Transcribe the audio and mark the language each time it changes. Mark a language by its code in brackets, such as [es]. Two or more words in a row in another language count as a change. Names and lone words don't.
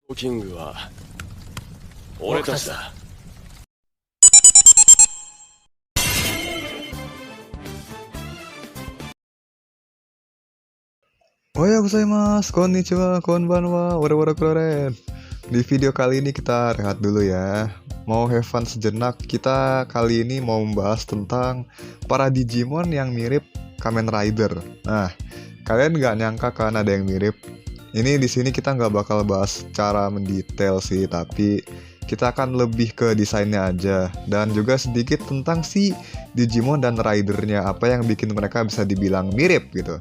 [ja] キングは俺たちだ。おはようございます、こんにちは、こんばんは, [id] wara keren. Di video kali ini kita rehat dulu ya. Mau [en] have fun [id] sejenak, kita kali ini mau membahas tentang para Digimon yang mirip Kamen Rider. Nah, kalian nggak nyangka kan ada yang mirip? Ini di sini kita nggak bakal bahas secara mendetail sih, tapi kita akan lebih ke desainnya aja dan juga sedikit tentang si Digimon dan Ridernya, apa yang bikin mereka bisa dibilang mirip gitu.